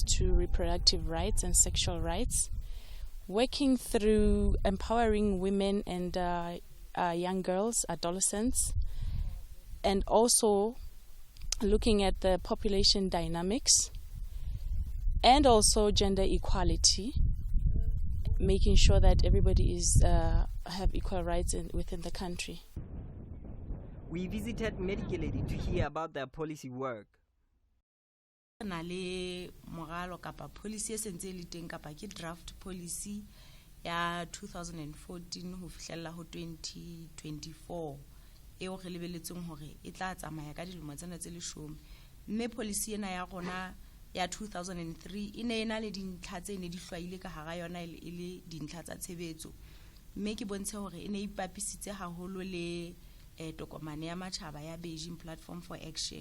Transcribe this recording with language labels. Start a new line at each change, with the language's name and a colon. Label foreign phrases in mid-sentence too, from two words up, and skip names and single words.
English: to reproductive rights and sexual rights, working through empowering women and young girls, adolescents, and also looking at the population dynamics and also gender equality, making sure that everybody is have equal rights within the country. We visited Medical Aid to hear about their policy work.
Southern Sotho: Na le moralo kapa policy e sentse le teng kapa ke
English: draft policy
Southern Sotho: ya 2014 ho fihlella ho 2024 eo re lebeletseng hore e tla tsamaya ka dilemo tsena tse 10 mme policy ena ya rona ya 2003 ine ena le dintlha tse ne di hlwaile ka hara yona ile dintlha tsa tshebetso mme ke bontshe hore ine ipapisitse haholo le tokomane ya matjhaba ya
English: Beijing Platform for Action.